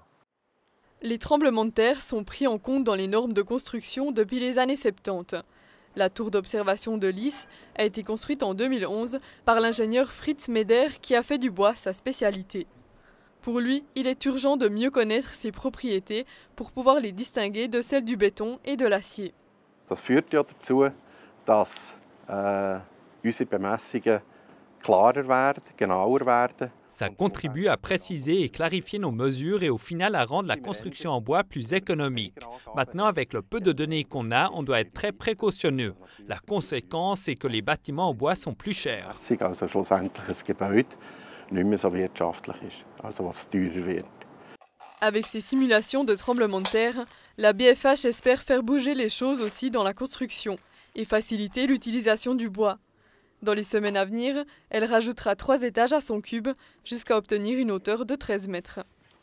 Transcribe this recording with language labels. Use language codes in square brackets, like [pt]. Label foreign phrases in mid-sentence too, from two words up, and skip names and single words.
[fr] Les tremblements de terre sont pris en compte dans les normes de construction depuis les années 70. La tour d'observation de Lys a été construite en 2011 par l'ingénieur Fritz Meder qui a fait du bois sa spécialité. Pour lui, il est urgent de mieux connaître ses propriétés pour pouvoir les distinguer de celles du béton et de l'acier. [de] Das führt ja dazu, dass unsere Bemessungen klarer werden, genauer werden. [fr] Ça contribue à préciser et clarifier nos mesures et au final à rendre la construction en bois plus économique. Maintenant, avec le peu de données qu'on a, on doit être très précautionneux. La conséquence, c'est que les bâtiments en bois sont plus chers. [de] Also schlussendlich ein Gebäude nicht mehr so wirtschaftlich ist, also was teurer wird. [fr] Avec ces simulations de tremblements de terre, la BFH espère faire bouger les choses aussi dans la construction et faciliter l'utilisation du bois. Dans les semaines à venir, elle rajoutera 3 étages à son cube jusqu'à obtenir une hauteur de 13 mètres.